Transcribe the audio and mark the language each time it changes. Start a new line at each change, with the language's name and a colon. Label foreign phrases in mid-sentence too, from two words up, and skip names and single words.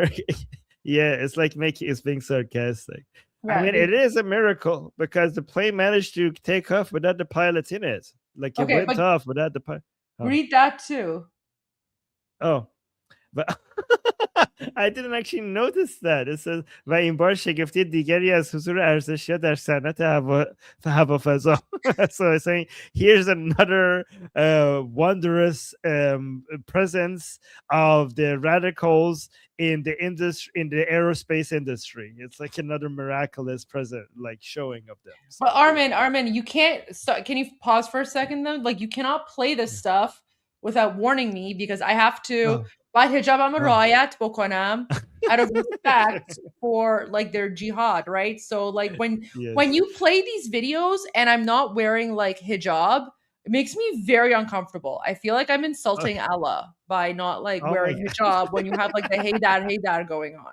English: Yeah, it's like it's being sarcastic. Yeah, I mean, it is a miracle because the plane managed to take off without the pilots in it. Like it went off without the pilot. Read that too. Oh, but I didn't actually notice that. It says
Persian: و این بار شگفتی دیگری از حضور ارزشیات در صنعت هوافضا.
English: So it's saying here's another wondrous presence of the radicals in the industry, in the aerospace industry. It's like another miraculous present, like showing of them. So, but Armin, you can't stop. Can you pause for a second though? Like you cannot play this stuff without warning me, because I have to
Persian: باید حجابم رو رعایت بکنم
English: out of respect for like their jihad, right? So like when you play these videos and I'm not wearing like hijab, it makes me very uncomfortable. I feel like I'm insulting Allah by not like wearing hijab when you have like the hey dad going on.